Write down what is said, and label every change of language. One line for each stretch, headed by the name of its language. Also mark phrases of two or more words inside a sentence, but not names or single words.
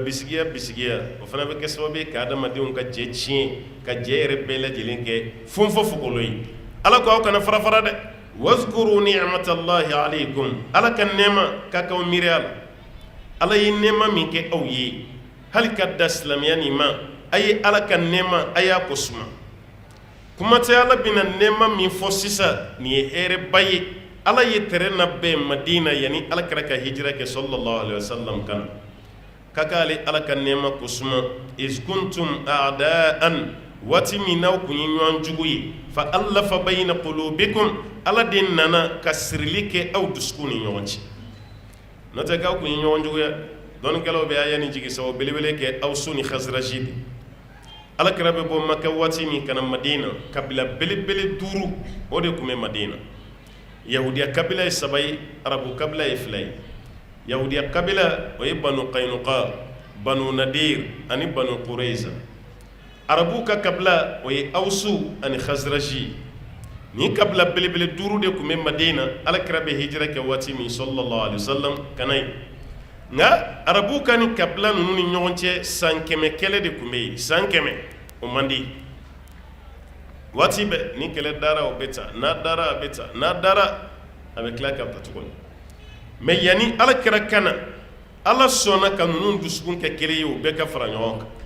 Bambara: bisigiya o fana bɛ kɛ sababu ye ka adamadenw ka jɛ tiɲɛ ka jɛ yɛrɛ bɛɛ lajɛlen kɛ fɔnfɔ fogolo ye Ala ko aw kana fara-fara dɛ
Arabic: واذكروا نعمة الله عليكم
Bambara: Ala ka nɛɛma k'a k'aw miiri a la Ala ye nɛɛma min kɛ aw ye hali ka da silamɛya nin ma a ye Ala ka nɛɛma a y'a kosuma kuma tɛ Ala bɛna nɛɛma min fɔ sisan nin ye hɛrɛba ye Ala ye terrain labɛn Madina yanni Alakira ka hijira kɛ
Arabic: صلى الله عليه وسلم
Bambara: kan ka k'ale Ala ka nɛɛma kosuma
Arabic: إذ كنتم أعداء
Bambara: waati min n'aw kun ye ɲɔgɔn jugu ye
Arabic: فألف بين قلوبكم
Bambara: Ala de nana ka sirili kɛ aw dusukun ni ɲɔgɔn cɛ n'o tɛ k'aw kun ye ɲɔgɔn juguya dɔnnikɛlaw bɛ aya ni jigi sababu belebele kɛ aw su ni Khazraji de Alakira bɛ bɔ Maka waati min ka na Madina kabila belebele 5 o de tun bɛ Madina Yahudiya kabila ye 3 ye Arabu kabila ye 2 ye Yahudiya kabila o ye Banu Qaynuqa Banu Nadir ani Banu Qurayza Arabu ka kabila o ye Awsu ani Khazraji ni kabila belebele 5 de tun bɛ Madina Alakira bɛ hijira kɛ waati min
Arabic: صلى الله عليه وسلم
Bambara: kana ye nka Arabu ka ni kabila ninnu ni ɲɔgɔn cɛ san 100 kɛlɛ de tun bɛ yen san 100 o man di waati bɛɛ ni kɛlɛ dara o bɛ ta n'a dara a bɛ ta n'a dara a bɛ tila ka ta tuguni mais yanni alakira kana ala sɔnna ka ninnu dusukun kɛ kelen ye o bɛɛ ka fara ɲɔgɔn kan